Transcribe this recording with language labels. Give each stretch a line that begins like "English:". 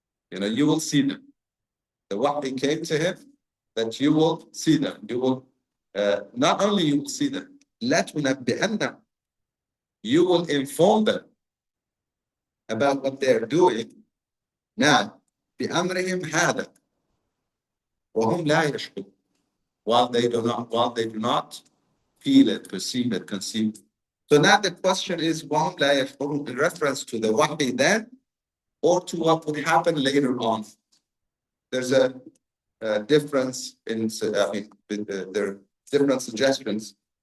English: You will see them. The wahi came to him that you will see them. You will, not only you will see them,
Arabic: لا تنبئنهم.
English: You will inform them about what they're doing now.
Arabic: بأمرهم هذا وهم لا يشعرون.
English: While they do not feel it, perceive it, conceive it. So now the question is,
Arabic: وهم لا يشعرون,
English: in reference to the wahi then, or to what would happen later on. There's a difference in, there are different suggestions.